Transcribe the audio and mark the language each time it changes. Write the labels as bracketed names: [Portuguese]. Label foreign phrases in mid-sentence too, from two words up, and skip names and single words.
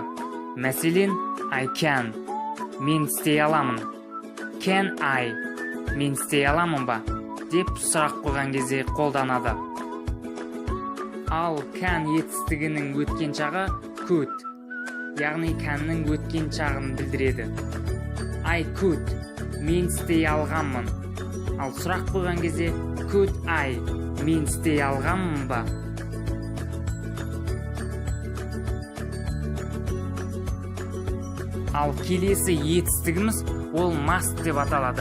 [Kazakh] Мәселен, [English] I can, [Kazakh] мен істей аламын. [English] Can I, [Kazakh] мен істей аламын ба? деп сұрақ қойған кезде қолданады. Ал can етістігінің өткен шағы could, яғни canның өткен шағын білдіреді. [English] I could, [Kazakh] мен істей алғанмын. Ал сұрақ қойған кезде [English] could I, [Kazakh] мен істей алғанмын ба? Ал келесі етістігіміз ол must деп аталады.